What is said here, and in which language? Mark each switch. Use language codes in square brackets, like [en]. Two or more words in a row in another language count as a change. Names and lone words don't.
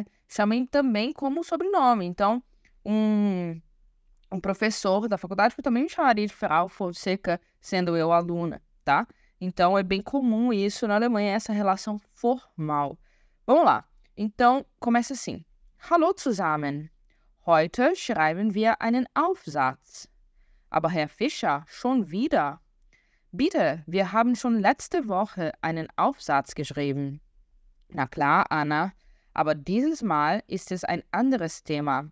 [pt] Chamem também como sobrenome. Então, um professor da faculdade que eu também me chamaria de Frau Fonseca, sendo eu aluna, tá? Então, é bem comum isso na Alemanha, essa relação formal. Vamos lá. Então, começa assim. [de] Hallo zusammen. Heute schreiben wir einen Aufsatz. Aber Herr Fischer, schon wieder? Bitte, wir haben schon letzte Woche einen Aufsatz geschrieben. Na klar, Anna, aber dieses Mal ist es ein anderes Thema.